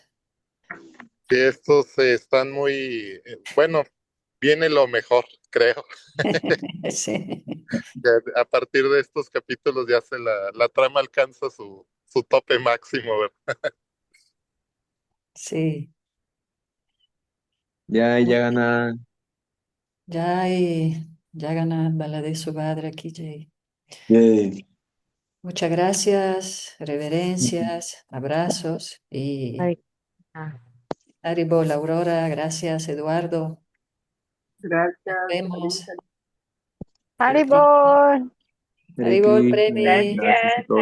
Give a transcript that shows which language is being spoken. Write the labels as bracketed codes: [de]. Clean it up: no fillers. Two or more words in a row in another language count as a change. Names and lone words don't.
[es] Sí, estos están muy, bueno, viene lo mejor, creo. Sí, Ya a partir de estos capítulos ya la trama alcanza su tope máximo, ¿verdad? sí. [hi] Jai Jagannath. Jai Jagannath Baladev Subhadra Ki Jai. Yay. [es] Muchas gracias, reverencias, abrazos y Ay, ah, Haribol, Aurora, gracias, Eduardo. Nos Gracias. vemos. Haribol. Hare Haribol, Krishna. Premi. Gracias a Gracias. todos.